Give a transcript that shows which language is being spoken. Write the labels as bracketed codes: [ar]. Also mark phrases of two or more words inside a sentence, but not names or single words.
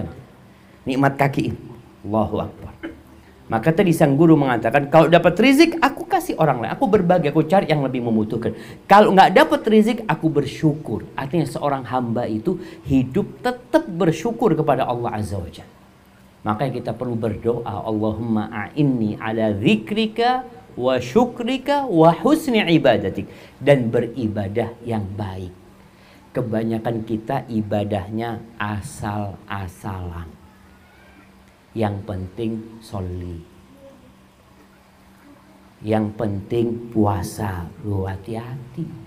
[id] Nikmat kaki ini, [ar] الله أكبر. [id] Maka tadi sang guru mengatakan, kalau dapat rezeki aku kasih orang lain, aku berbagi, aku cari yang lebih membutuhkan. Kalau nggak dapat rezeki aku bersyukur. Artinya seorang hamba itu hidup tetap bersyukur kepada Allah [ar] عز وجل. [id] Makanya kita perlu berdoa, [ar] اللهم أعني على ذكرك وشكرك وحسن عبادتك, [id] dan beribadah yang baik. Kebanyakan kita ibadahnya asal-asalan. Yang penting sholli, yang penting puasa. Lu hati-hati.